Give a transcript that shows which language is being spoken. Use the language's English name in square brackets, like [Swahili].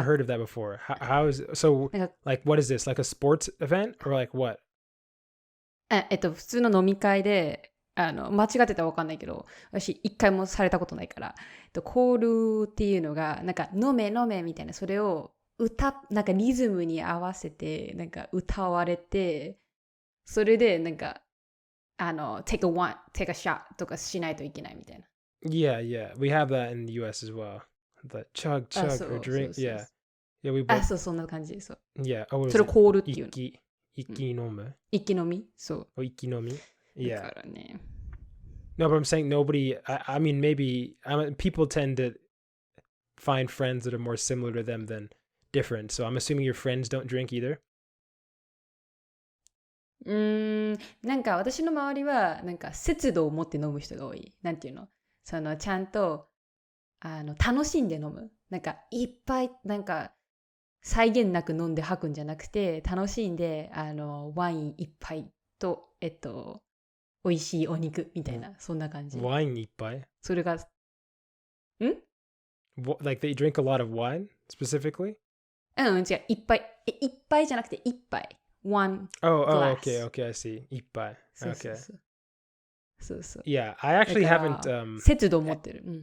[English] never heard of that before. How is so? Like, what is this? Like a sports event or like what? [Japanese] 普通の飲み会で間違ってたら分かんないけど、私一回もされたことないから、コールっていうのがなんか飲めみたいな、それをなんかリズムに合わせてなんか歌われて、それでなんか [English] take a shot [Japanese] とかしないといけないみたいな。 [English] Yeah, we have that in the US as well. The chug or drink. Yeah, we both. [Japanese] そんな感じ。そう。 [English] Yeah. [Japanese] それをコールっていうの。一気飲む。一気飲み？そう。一気飲み。 [English] Yeah. [Japanese] だからね。 [English] No, but I'm saying nobody. I mean, maybe people tend to find friends that are more similar to them than different. So I'm assuming your friends don't drink either. [Japanese] なんか私の周りはなんか節度を持って飲む人が多い。なんていうの？ちゃんと楽しんで飲む。なんかいっぱいなんか際限なく飲んで吐くんじゃなくて、楽しんでワイン一杯と美味しいお肉みたいな、そんな感じ。ワイン一杯？それが [English] Like they drink a lot of wine specifically? [Japanese] 違う、一杯じゃなくて一杯。 [English] One glass. Okay, I see. [Japanese] 一杯。 [English] Okay. [Japanese] そう。 [English] Yeah, I actually haven't. [Japanese] 節度を持ってる。